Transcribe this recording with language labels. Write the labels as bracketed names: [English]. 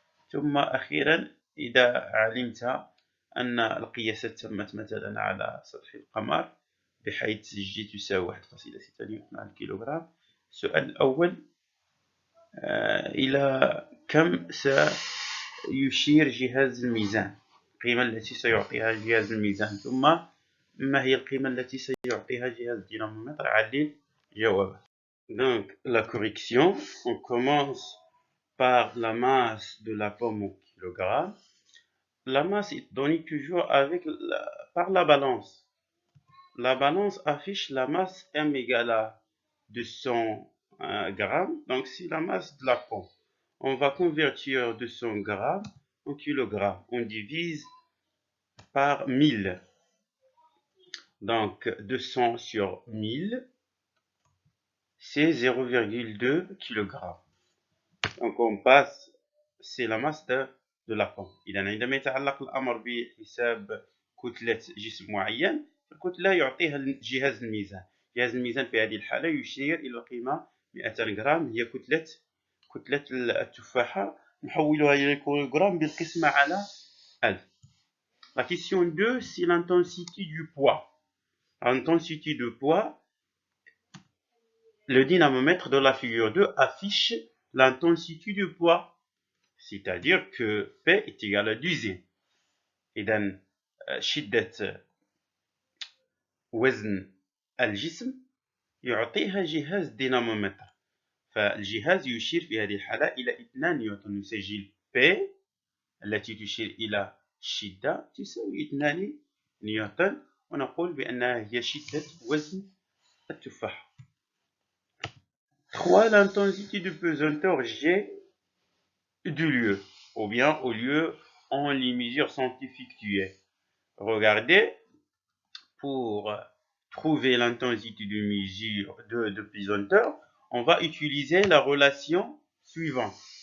[Arabic] ثم أخيرا إذا علمت أن القياسات تمت مثلا على سطح القمر بحيث جي تساوي 1.6 نيوتن على الكيلوغرام، السؤال الأول إلى كم سيشير جهاز الميزان، القيمة التي سيعطيها جهاز الميزان، ثم ما هي القيمة التي سيعطيها جهاز الدينامومتر. علل جوابك. [French] Donc, la correction, on commence par la masse de la pomme au kilogramme. La masse est donnée toujours par la balance. La balance affiche la masse M égale à 200 grammes, donc c'est la masse de la pomme. On va convertir 200 grammes en kilogrammes. On divise par 1000. Donc 200 sur 1000, c'est 0,2 kg. Donc on passe, c'est la masse de la pomme. [Arabic] إذا عندما يتعلق الأمر بحساب كتلة جسم معين، الكتلة يعطيها جهاز الميزان. جهاز الميزان في هذه الحالة يشير إلى القيمة 200 غرام، هي كتلة التفاحة، نحولها إلى كيلوغرام بالقسمة على 1000. [French] La question 2, c'est l'intensité du poids. Intensité de poids, le dynamomètre de la figure 2 affiche l'intensité du poids, c'est-à-dire que P est égal à 2. [Arabic] إذن شدة وزن الجسم يعطيها جهاز دينامومتر، فالجهاز يشير في هذه الحالة إلى 2 نيوتن. نسجل P التي تشير إلى الشدة تساوي 2 نيوتن، ونقول بأنها هي شدة وزن التفاحة. 3. [French] L'intensité de pesanteur G du lieu, ou bien au lieu où les mesures sont effectuées. Regardez, pour trouver l'intensité de mesure de pesanteur, on va utiliser la relation suivante.